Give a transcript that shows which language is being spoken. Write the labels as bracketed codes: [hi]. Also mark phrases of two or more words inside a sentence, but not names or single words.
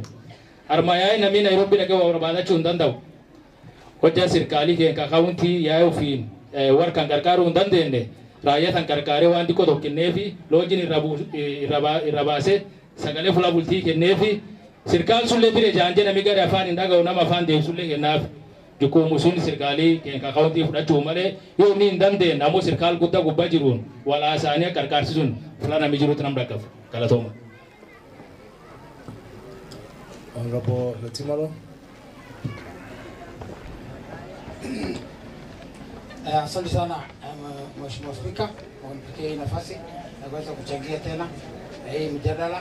[om] Armaayaa nami Nairobi dhaqee waa barbaadachuu hin danda'u. Hojjaa sirkaalii keenya kaawuntii yaa'ee ofiin warkan gargaaruu hin dandeenye raayyatan gargaaree waan xiqqoo tokkinnee fi loojin irra baasee sagalee fuula bultii kennee fi sirkaan sullee bire jaanjee nami gadi afaan hin dhaga'u nama afaan deebisuullee kennaaf. Jukumu sun sirkaalii keenya kaawuntii fudhachuu malee yoo inni hin dandeenye ammoo sirkaal guddaa gubbaa jiruun walaasaanii gargaarsisuun fuula nami jiruutti nam dhaqqabu. Galatooma. Honorable Letimalo. [sw] Asante sana Mheshimiwa Spika kwa kunipatia hii nafasi na kuweza kuchangia tena hii mjadala.